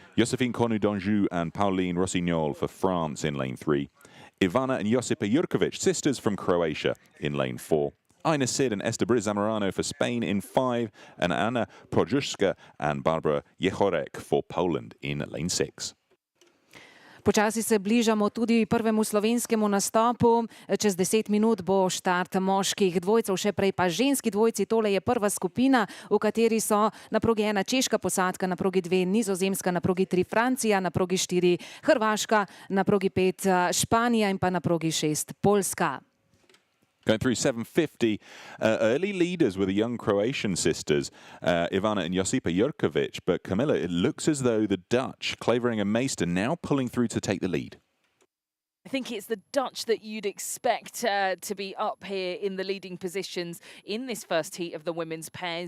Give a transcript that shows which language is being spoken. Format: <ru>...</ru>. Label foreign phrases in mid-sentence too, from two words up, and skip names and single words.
<en>Josephine Cornu d'Anjou and Pauline Rossignol for France in lane 3. Ivana and Josipa Jurkovic, sisters from Croatia, in lane 4. Ina Sid and Estebriz Zamorano for Spain in 5, and Anna Projuska and Barbara Jechorek for Poland in lane 6.</en> <sl>Počasi se bližamo tudi prvemu slovenskemu nastopu. Čez 10 minut bo štart moških dvojcev, še prej pa ženski dvojci. Tole je prva skupina, v kateri so na progi 1 češka posadka, na progi 2 nizozemska, na progi 3 Francija, na progi 4 Hrvaška, na progi 5 Španija in pa na progi 6 Poljska.</sl> <en>Going through 750, early leaders were the young Croatian sisters, Ivana and Josipa Jurkovic. But Camilla, it looks as though the Dutch, Clavering and Meester, now pulling through to take the lead. I think it's the Dutch that you'd expect to be up here in the leading positions in this first heat of the women's pairs.</en>